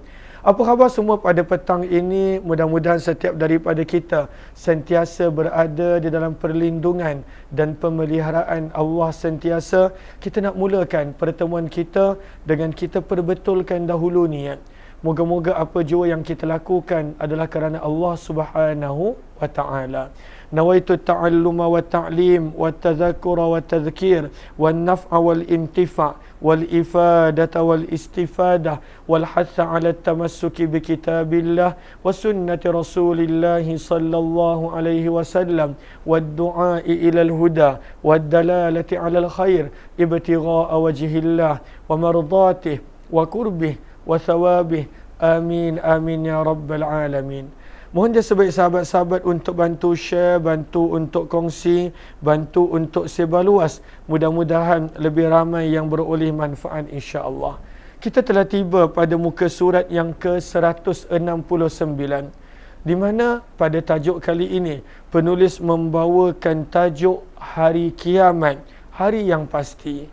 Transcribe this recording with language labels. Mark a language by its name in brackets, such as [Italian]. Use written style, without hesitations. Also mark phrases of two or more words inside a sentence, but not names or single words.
[Malay] Apa khabar semua pada petang ini? Mudah-mudahan setiap daripada kita sentiasa berada di dalam perlindungan dan pemeliharaan Allah sentiasa. Kita nak mulakan pertemuan kita dengan kita perbetulkan dahulu niat. Moga-moga apa jua yang kita lakukan adalah kerana Allah [Arabic] سبحانه وتعالى. نويت التعلم والتعليم والتذكر والتذكير والنفع والانتفاع والإفادة والاستفادة والحث على التمسك بكتاب الله وسنة رسول الله صلى الله عليه وسلم والدعاء إلى الهدى والدلالة على الخير ابتغاء وجه الله ومرضاته وقربه وثوابه. آمين آمين يا رب العالمين. [Malay] Mohon dia sebaik sahabat-sahabat untuk bantu share, bantu untuk kongsi, bantu untuk sebar luas. Mudah-mudahan lebih ramai yang beroleh manfaat [Arabic] إن شاء الله. [Malay] Kita telah tiba pada muka surat yang ke-169, di mana pada tajuk kali ini penulis membawakan tajuk hari kiamat, hari yang pasti.